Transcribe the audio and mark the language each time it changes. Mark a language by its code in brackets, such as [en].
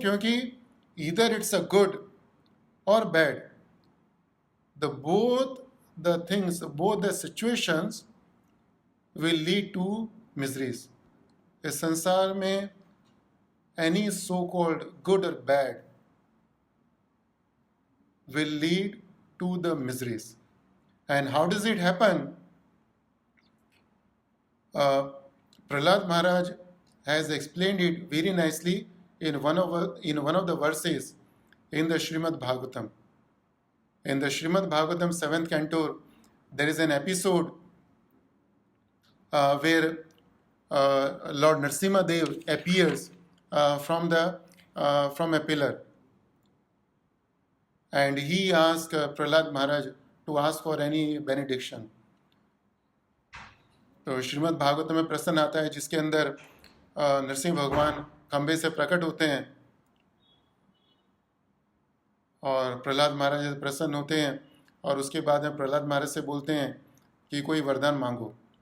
[en] क्योंकि either it's a good or bad, both the situations will lead to miseries. [hi] इस संसार में [en] Any so called good और bad will lead to the miseries. And how does it happen? Prahlad Maharaj has explained it very nicely in one of the verses in the Srimad Bhagavatam. In the Srimad Bhagavatam 7th canto, there is an episode where Lord Narasimha Dev appears from a pillar, and he asks Prahlad Maharaj to ask for any benediction. [hi] तो श्रीमद् भागवत में प्रश्न आता है जिसके अंदर नरसिंह भगवान खंबे से प्रकट होते हैं और प्रहलाद महाराज प्रसन्न होते हैं, और उसके बाद में प्रहलाद महाराज से बोलते हैं कि कोई वरदान मांगो।